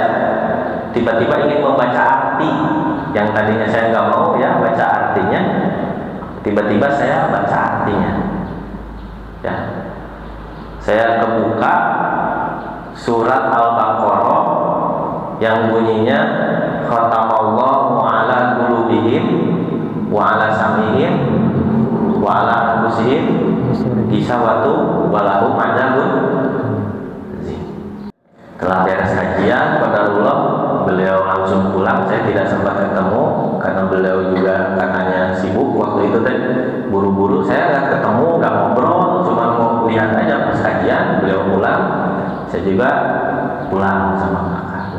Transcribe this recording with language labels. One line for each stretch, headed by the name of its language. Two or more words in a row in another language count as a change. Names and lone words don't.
Indonesian: Tiba-tiba ingin membaca arti yang tadinya saya nggak mau ya, baca artinya. Tiba-tiba saya baca artinya ya. Saya kebuka surat Al-Baqarah yang bunyinya
Arabic: ختم الله على قلوبهم وعلى سمعهم وعلى أنفسهم غشاوة ولهم عذاب.
Indonesian: Setelah beres kajian, qadarullah beliau langsung pulang. Saya tidak sempat ketemu karena beliau juga katanya sibuk waktu itu teh, buru-buru. Saya nggak ketemu, nggak ngobrol, cuma mau lihat aja pas kajian. Beliau pulang, saya juga pulang sama kakak.